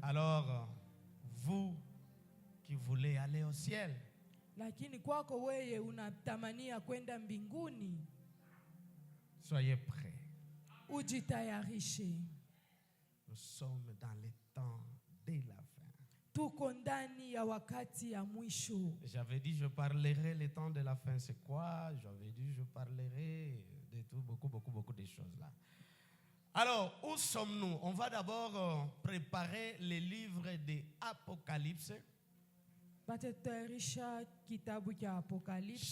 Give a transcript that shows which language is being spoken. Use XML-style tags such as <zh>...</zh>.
<fr>Alors, vous qui voulez aller au ciel,</fr> <sw>Lakini kwako wewe unatamania kwenda mbinguni,</sw> <fr>soyez prêts.</fr> <sw>ujitayarishe.</sw> <fr>Nous sommes dans le temps de la fin.</fr> <sw>Tuko ndani ya wakati ya mwisho.</sw> <fr>J'avais dit je parlerai le temps de la fin, c'est quoi? J'avais dit je parlerai de tout, beaucoup de choses là. Alors, où sommes-nous? On va d'abord préparer le livre de Apocalypse,</fr> <sw>Batatayarisha kitabu cha Apocalypse,</sw>